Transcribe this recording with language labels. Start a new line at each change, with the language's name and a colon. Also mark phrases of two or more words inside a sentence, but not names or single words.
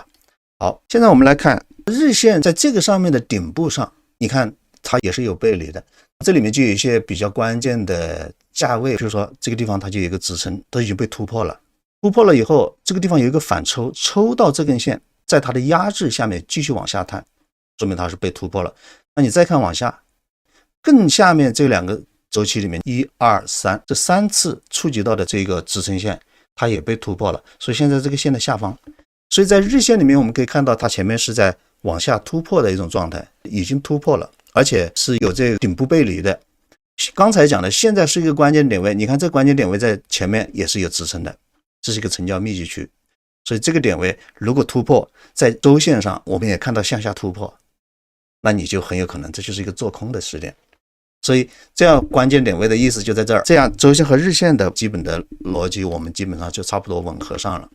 Chinese: 好，現在我們來看日線在這個上面的頂部上，你看它也是有背離的，這裡面就有一些比較關鍵的價位，比如說這個地方它就有一個支撐，都已經被突破了，突破了以後這個地方有一個反抽，抽到這根線，在它的壓制下面繼續往下探，說明它是被突破了。那你再看往下，更下面這兩個周期裡面1、2、3這3次觸及到的這個支撐線，它也被突破了，所以現在這個線的下方，所以在日線裡面我們可以看到它前面是在往下突破的一種狀態，已經突破了，而且是有這個頂部背離的。剛才講的現在是一個關鍵點位，你看這個關鍵點位在前面也是有支撐的，這是一個成交密集區，所以這個點位如果突破，在周線上我们也看到向下突破，那你就很有可能這就是一個做空的时點。所以這樣關鍵點位的意思就在這兒，這樣周線和日線的基本的邏輯我們基本上就差不多吻合上了。